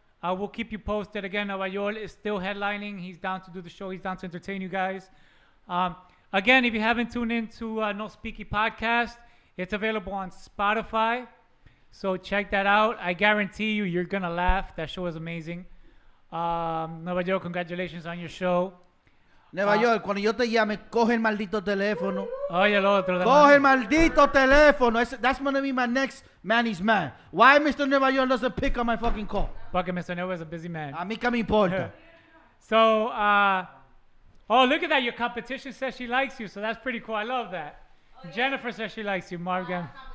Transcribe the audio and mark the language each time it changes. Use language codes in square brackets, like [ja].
[en] We'll keep you posted. Again, Nueva York is still headlining. He's down to do the show. He's down to entertain you guys. Again, if you haven't tuned in to No Speaky Podcast, it's available on Spotify. So check that out. I guarantee you're going to laugh. That show is amazing. Nueva York, congratulations on your show. [es] Nueva York, cuando yo te llame, coge el maldito teléfono. Oye, el otro. de Coge el mano. maldito teléfono. [en] That's gonna be my next Manny's man. Why Mr. Nueva York doesn't pick up my fucking call? [es] Porque [en] Mr. Nueva is a busy man. [es] A mí que me importa. [en] So, oh, look at that. Your competition says she likes you. So that's pretty cool. I love that. Jennifer says she likes you, Morgan.